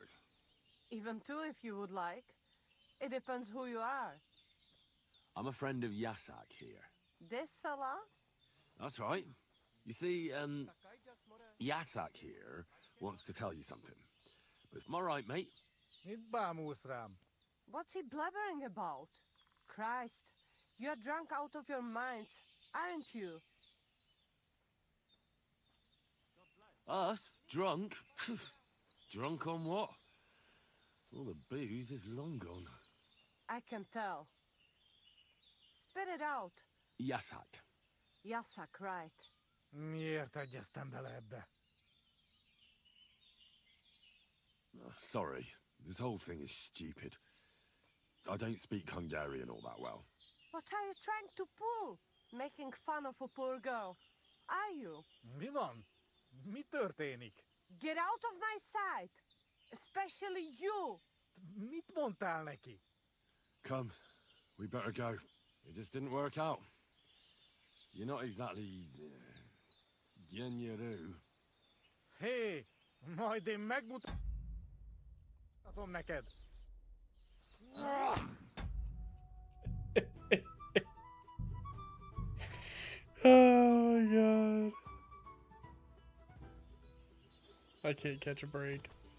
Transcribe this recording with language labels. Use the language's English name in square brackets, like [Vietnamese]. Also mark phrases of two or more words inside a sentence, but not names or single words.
[English] Even two if you would like. It depends who you are. I'm a friend of Yasak here. This fella? That's right. You see, Yasak here wants to tell you something. But am I right, mate? [Hungarian] Mit bámulsz rám? [English] What's he blabbering about? Christ, you're drunk out of your minds, aren't you? Us? Drunk? Drunk on what? All the booze is long gone. I can tell. Spit it out. Yasak. Yasak, right. [Hungarian] Miért egyeztem bele ebbe? [English] Sorry, this whole thing is stupid. I don't speak Hungarian all that well. What are you trying to pull? Making fun of a poor girl. Are you? [Hungarian] Mi van? Mi történik? [English] Get out of my sight! Especially you! [Hungarian] Mit mondtál neki? [English] Come, we better go. It just didn't work out. You're not exactly... Gyenyeru. [Hungarian] Hé, majd én megmutatom neked. [English] Oh my god. I can't catch a break.